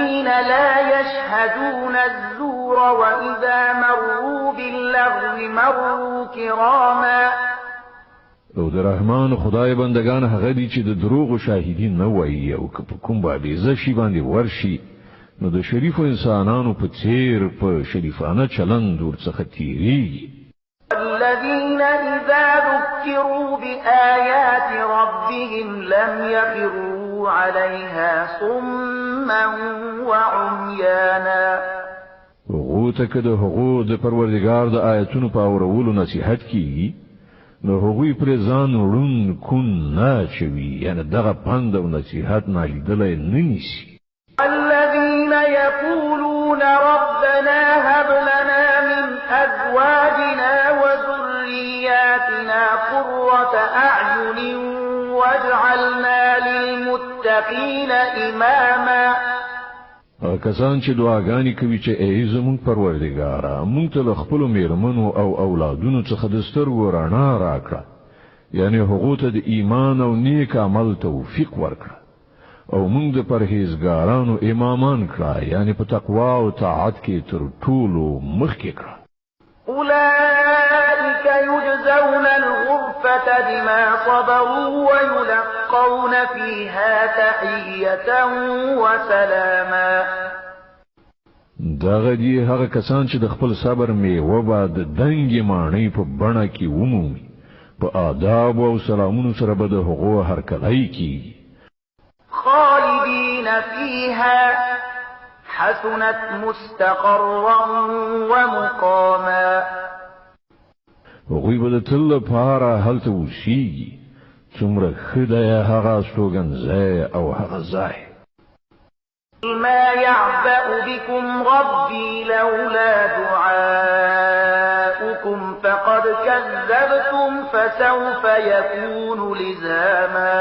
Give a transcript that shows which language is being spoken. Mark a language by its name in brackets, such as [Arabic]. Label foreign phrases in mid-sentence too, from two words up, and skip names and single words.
[Arabic] الذين لا يشهدون الزور وإذا مروا باللغو مروا كراما [Pashto] او د رحمان خدای بندگان هغه دي چې د دروغ او شاهدین نه وایي او که په کوم باندې شي باندې ورشي نو د شریف انسانانو په څیر په شریفانه چلند ورڅخه تیریږي. [Arabic] الذين إذا ذكروا بآيات ربهم لم يخروا عليها صما وعميانا. [Pashto] هغه ته که د هغو د پروردګار د آیتونو په اورولو نصیحت کیږي نو هغوی پر ځان ورون کون نه چوي، یعنی دغه پند او نصیحت نالیدلای نه نیسي. [Arabic] الذين يقولون ربنا هب لنا من أزواجنا وذرياتنا قرة أعين واجعلنا للمتقين إماما. [Pashto] کسان چې دعاګانې کوي چې ای زموږ پروردګاره موږ ته خپل میرمنو او اولادونو څخه د سترګو رڼا راکړه، یعنی هغه ته د ایمان او نیک عمل توفیق ورکړه او موږ د پرهیزګارانو امامان کړه، یعنی په تقوا او طاعت کې تر ټولو مخکې کړه. [Arabic] أولئك يجزون الغرفة بما صبروا ويلقون فيها تحية وسلاما. [Pashto] دغه دی هغه کسان چې د خپل صبر میوه به د دنګې ماڼۍ په بڼه کې ومومي، په آداب او سلامونو سره به د هغو هرکلی کیږي. [Arabic] خالدين فيها حسنت مستقرا ومقاما. [Pashto] هغوی به د تل لپاره هلته اوسیږي، څومره ښه دی هغه استوګنځی او هغه ځای. [Arabic] ما يعبأ بكم ربي لولا دعاؤكم فقد كذبتم فسوف يكون لزاما.